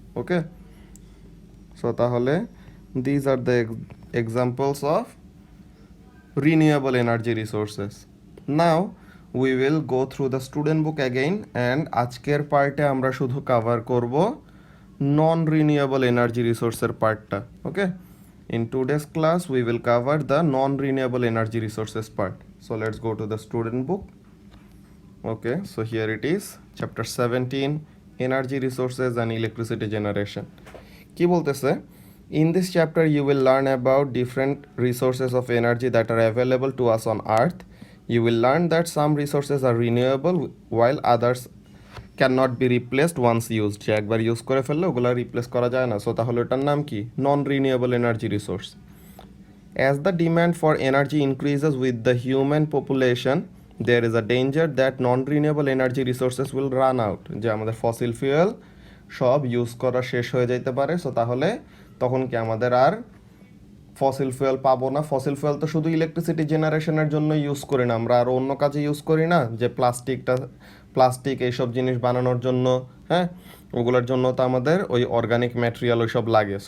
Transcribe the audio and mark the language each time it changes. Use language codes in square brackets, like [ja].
[en] Okay, so তাহলে these are the examples of renewable energy resources. Now we will go through the student book again and [bn] আজকের পার্টে আমরা শুধু cover করব নন renewable energy রিসোর্সের পার্টটা। [en] Okay, in today's class we will cover the non renewable energy resources part. So let's go to the student book. Okay, so here it is, chapter 17, energy resources and electricity generation. [bn] কি বলতেছে? [en] In this chapter, you will learn about different resources of energy that are available to us on Earth. You will learn that some resources are renewable while others cannot be replaced once used. [bn] যে একবার use করে ফেললে ওগুলো replace করা যায় না, so তাহলে ওটার নাম কি? [en] Non renewable energy resource. As the demand for energy increases with the human population, there is a danger that non-renewable energy resources will run out. [bn] যে আমাদের ফসিল ফুয়েল সব ইউজ করা শেষ হয়ে যাইতে পারে, সো তাহলে তখন কি আমাদের আর ফসিল ফুয়েল পাবো না। ফসিল ফুয়েল তো শুধু ইলেকট্রিসিটি জেনারেশনের জন্য ইউজ করি না, আমরা আর অন্য কাজে ইউজ করি না, যে প্লাস্টিক এইসব জিনিস বানানোর জন্য, হ্যাঁ, ওগুলোর জন্য তো আমাদের ওই অর্গানিক ম্যাটেরিয়াল ওইসব লাগে।